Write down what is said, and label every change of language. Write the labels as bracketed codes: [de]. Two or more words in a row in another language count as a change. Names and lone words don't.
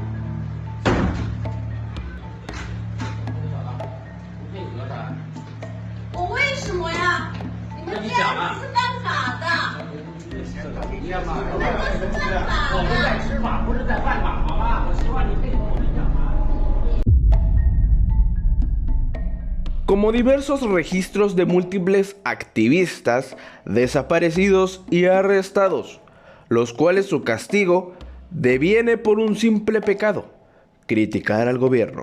[zh] 不配合的。我为什么呀？你们这样是犯法的。你干嘛？你们这是犯法我们在的。执法，不是在犯法，好吗？我希望你配合我们讲话。 [es] Como diversos registros de múltiples activistas desaparecidos y arrestados, los cuales su castigo deviene por un simple pecado, criticar al gobierno.